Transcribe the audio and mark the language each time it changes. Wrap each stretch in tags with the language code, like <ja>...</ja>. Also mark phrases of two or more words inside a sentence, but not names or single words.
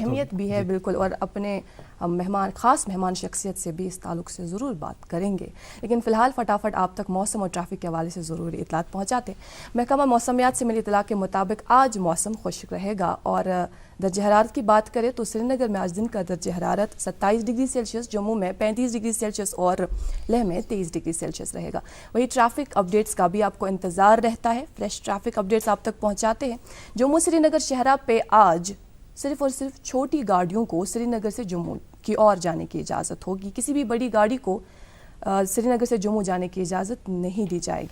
<ur>اہمیت بھی ہے بالکل, اور اپنے خاص مہمان شخصیت سے بھی اس تعلق سے ضرور بات کریں گے, لیکن فی الحال فٹافٹ آپ تک موسم اور ٹریفک کے حوالے سے ضروری اطلاعات پہنچاتے. محکمہ موسمیات سے ملی اطلاع کے مطابق آج موسم خشک رہے گا, اور درجہ حرارت کی بات کریں تو سری نگر میں آج دن کا درجہ حرارت 27</ur> <en>degree Celsius,</en> <ur>جموں میں 35</ur> <en>degree Celsius</en> <ur>اور لیہ میں 23</ur> <en>degree Celsius</en> <ur>رہے گا. وہی</ur> <en>traffic updates</en> <ur>کا بھی آپ کو انتظار رہتا ہے,</ur> <en>fresh traffic updates</en> <ur>آپ تک پہنچاتے ہیں. جموں سری نگر شہرہ پہ آج صرف اور صرف چھوٹی گاڑیوں کو سری نگر سے جموں کی اور جانے کی اجازت ہوگی, کسی بھی بڑی گاڑی کو سری نگر سے جموں جانے کی اجازت نہیں دی جائے گی.</ur>